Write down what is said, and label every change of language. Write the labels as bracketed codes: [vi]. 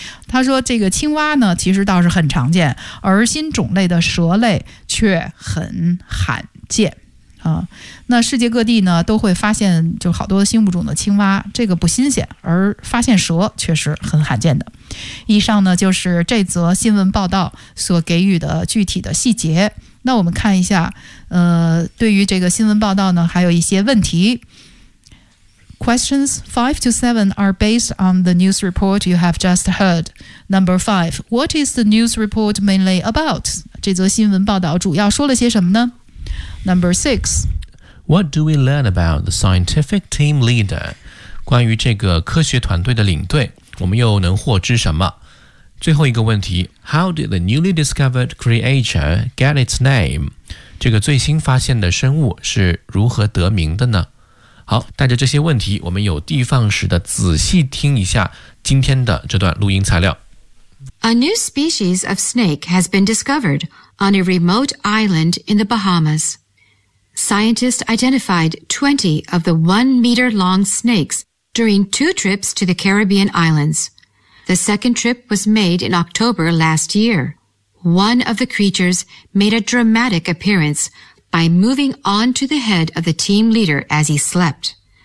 [zh] 他说这个青蛙呢其实倒是很常见，而新种类的蛇类却很罕见啊、那世界各地呢都会发现就好多新物种的青蛙，这个不新鲜，而发现蛇确实很罕见的。以上呢就是这则新闻报道所给予的具体的细节。那我们看一下对于这个新闻报道呢还有一些问题。 [en] Questions 5 to 7 are based on the news report you have just heard. Number 5, what is the news report mainly about? [zh] 这则新闻报道主要说了些什么呢？ [en] Number 6. What do we learn about the scientific team leader? [zh] 关于这个科学团队的领队，我们又能获知什么？最后一个问题， How did the newly discovered creature get its name? 这个最新发现的生物是如何得名的呢？好，带着这些问题，我们有的放矢地仔细听一下今天的这段录音材料。 [en] A new species of snake has been discovered on a remote island in the Bahamas. Scientists identified 20 of the 1-meter-long snakes during 2 trips to the Caribbean islands. The second trip was made in October last year. One of the creatures made a dramatic appearance by moving on to the head of the team leader as he slept.